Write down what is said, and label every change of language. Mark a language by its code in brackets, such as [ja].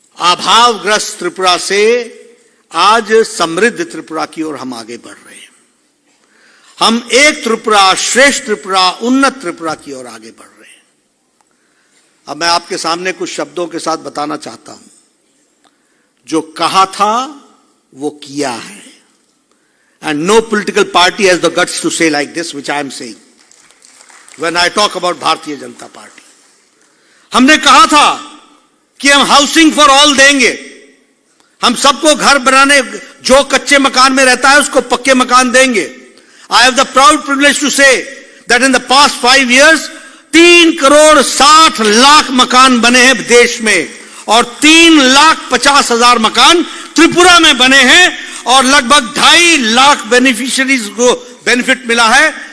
[hi] अभावग्रस्त त्रिपुरा से आज समृद्ध त्रिपुरा की ओर हम आगे बढ़ रहे हैं। हम एक त्रिपुरा, श्रेष्ठ त्रिपुरा, उन्नत त्रिपुरा की ओर आगे बढ़ रहे हैं। अब मैं आपके सामने कुछ शब्दों के साथ बताना चाहता हूं। जो कहा था वो किया है। [en] And no political party has the guts to say like this, which I am saying when I talk about Bharatiya Janata Party. [hi] हमने कहा था कि हम हाउसिंग फॉर ऑल देंगे, हम सबको घर बनाने, जो कच्चे मकान में रहता है उसको पक्के मकान देंगे। [en] I have the proud privilege to say that in the past 5 years [hi] 3,60,00,000 मकान बने हैं देश में, और 3,50,000 मकान त्रिपुरा में बने हैं, और लगभग 2.5 लाख बेनिफिशियरीज को बेनिफिट मिला है।